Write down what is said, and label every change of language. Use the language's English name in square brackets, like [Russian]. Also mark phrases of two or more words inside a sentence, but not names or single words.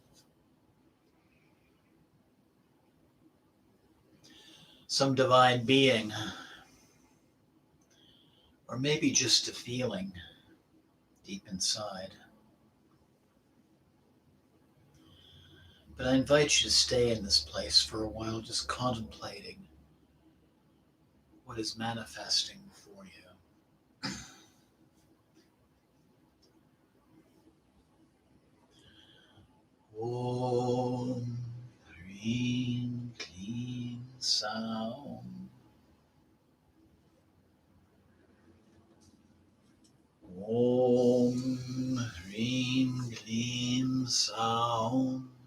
[English] Some divine being, or maybe just a feeling deep inside. But I invite you to stay in this place for a while, just contemplating what is manifesting before you. [Sanskrit] Om Hrim Klim Saum. Om Hrim Klim Saum.